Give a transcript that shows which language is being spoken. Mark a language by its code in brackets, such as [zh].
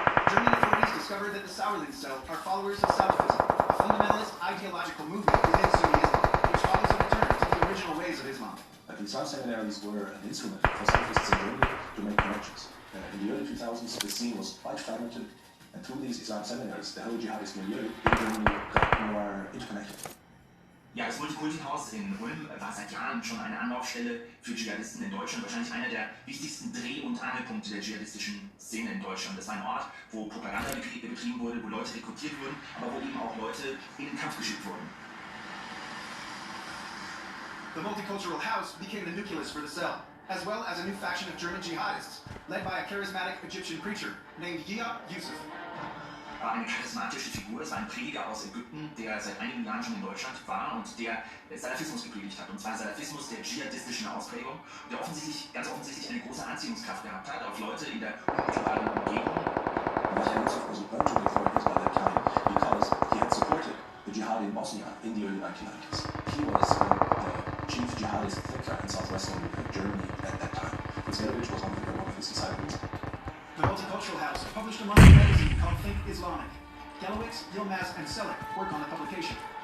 [en] German authorities discovered that the Sauerland Cell are followers of Salafism, a fundamentalist ideological movement within Sunnism, which follows a return to the original ways of Islam. The Islam seminaries were an instrument for Salafists in Germany to make connections. In the early 2000s, the scene was quite fragmented, and through these Islam seminaries, the whole jihadist milieu in Germany got more interconnected. [de] Ja, das Multikulti-Haus in Ulm war seit Jahren schon eine Anlaufstelle für Dschihadisten in Deutschland, wahrscheinlich einer der wichtigsten Dreh- und Angelpunkte der dschihadistischen Szene in Deutschland. Das war ein Ort, wo Propaganda betrieben wurde, wo Leute rekrutiert wurden, aber wo eben auch Leute in den Kampf geschickt wurden. [en] The multicultural house became the nucleus for the cell, as well as a new faction of German jihadists, led by a charismatic Egyptian preacher named Yia Yusuf. [de] War eine charismatische Figur, es war ein Prediger aus Ägypten, der seit einigen Jahren schon in Deutschland war und der Salafismus gepredigt hat. Und zwar Salafismus der dschihadistischen Ausprägung, der ganz offensichtlich eine große Anziehungskraft gehabt hat auf Leute in der unmittelbaren Umgebung. [en] Yahya Yusuf was a burgeoning authority by that time because he had supported the jihad in Bosnia in the early 1990s. He was the chief jihadist thinker in southwestern Germany at that time. Fritz Gelowitz was one of his disciples. The Multicultural House published a monthly magazine called Think Islamic. Gelowitz, Yilmaz, and Selleck worked on the publication.